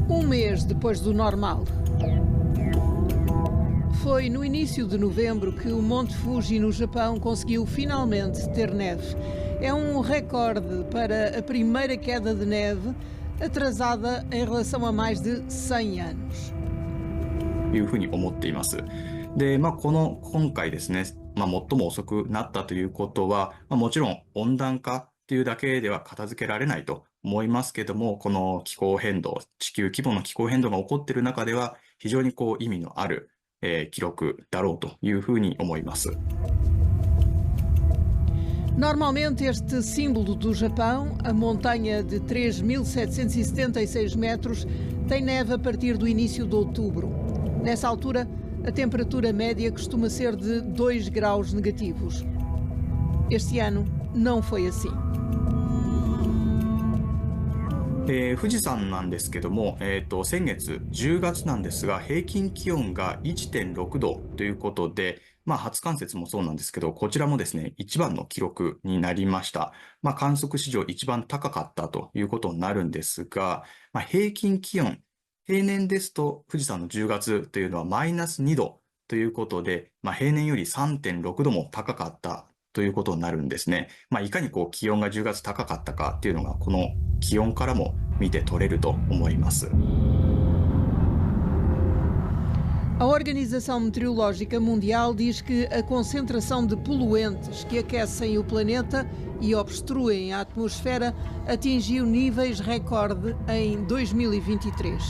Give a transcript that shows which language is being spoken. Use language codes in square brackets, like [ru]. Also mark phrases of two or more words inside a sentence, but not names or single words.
[pt] mês depois do normal. Foi no início de novembro que o Monte Fuji, no Japão, conseguiu finalmente ter neve. É um recorde para a primeira queda de neve atrasada em relação a mais de 100 anos. [ja] いうふうに思っています。で、今回ですね、最も遅くなったということは、もちろん温暖化というだけでは片付けられないと思いますけども、この気候変動、地球規模の気候変動が起こっている中では、非常に意味のある、記録だろうというふうに思います。 [pt] Normalmente este símbolo do Japão, a montanha de 3.776 metros, tem neve a partir do início de outubro. Nessa altura, a temperatura média costuma ser de 2 graus negativos. Este ano não foi assim. [ja] 富士山なんですけども、先月10月なんですが、平均気温が 1.6 度ということで、初冠雪もそうなんですけど、こちらもですね、一番の記録になりました。観測史上一番高かったということになるんですが、平均気温、平年ですと富士山の10月というのはマイナス2度ということで、平年より 3.6 度も高かったということになるんですね。いかに気温が10月高かったかっていうのが、この気温からも見て取れると思います。 [pt] A Organização Meteorológica Mundial diz que a concentração de poluentes que aquecem o planeta e obstruem a atmosfera atingiu níveis recorde em 2023.